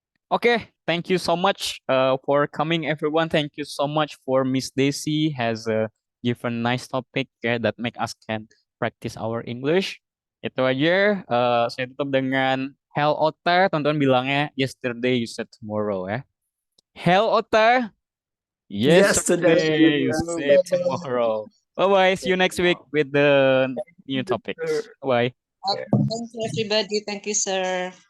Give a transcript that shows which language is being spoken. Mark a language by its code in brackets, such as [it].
[en] Okay, thank you so much for coming everyone. Thank you so much for Miss Daisy has given nice topic that make us can practice our English. [id] Itu aja. Saya tutup dengan Hell Ota. Teman-teman bilangnya [en] yesterday you said tomorrow ya. Hell Ota. Yesterday you say tomorrow. Bye bye. See you next week with the new topics. Bye. Thank you, everybody. Thank you, sir.